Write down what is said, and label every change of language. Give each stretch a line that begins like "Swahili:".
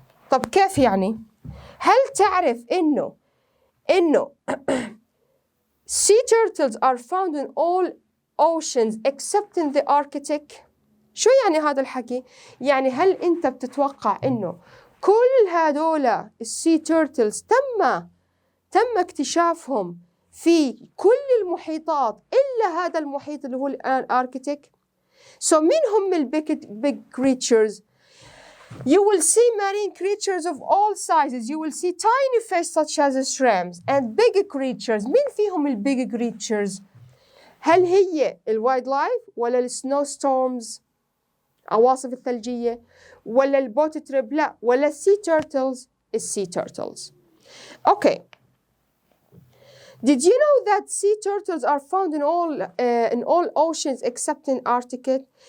Arabic: طب كيف يعني؟ هل تعرف إنه
English: sea turtles are found in all oceans except in the Arctic؟
Arabic: شو يعني هذا الحكي؟ يعني هل أنت بتتوقع إنه كل هذولا السي تيرتلز تم اكتشافهم في كل المحيطات إلا هذا المحيط اللي هو الأركتيك؟ So مين هم big creatures?
English: You will see marine creatures of all sizes. You will see tiny fish such as shrimps and big creatures.
Arabic: مين فيهم big creatures؟ هل هي الوايلد لايف ولا السنو ستورمز عواصف الثلجية ولا البوت تريب؟ لا، ولا السي تيرتلز؟ السي تيرتلز.
English: Okay. Did you know that sea turtles are found in all oceans except in Arctic?